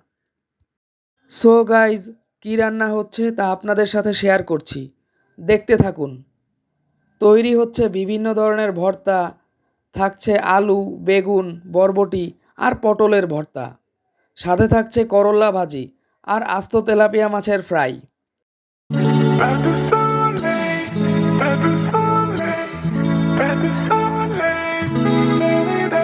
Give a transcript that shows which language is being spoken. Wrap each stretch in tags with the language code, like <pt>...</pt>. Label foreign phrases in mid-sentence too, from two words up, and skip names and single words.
<en>so guys,</en> <bn>কী রান্না হচ্ছে তা আপনাদের সাথে শেয়ার করছি, দেখতে থাকুন। তৈরি হচ্ছে বিভিন্ন ধরনের ভর্তা, থাকছে আলু, বেগুন, বরবটি আর পটলের ভর্তা। সাথে থাকছে করল্লা ভাজি আর আস্ত তেলাপিয়া মাছের ফ্রাই।</bn> <fr>Pas de soleil, pas de soleil, pas de soleil, da-da-da.</fr>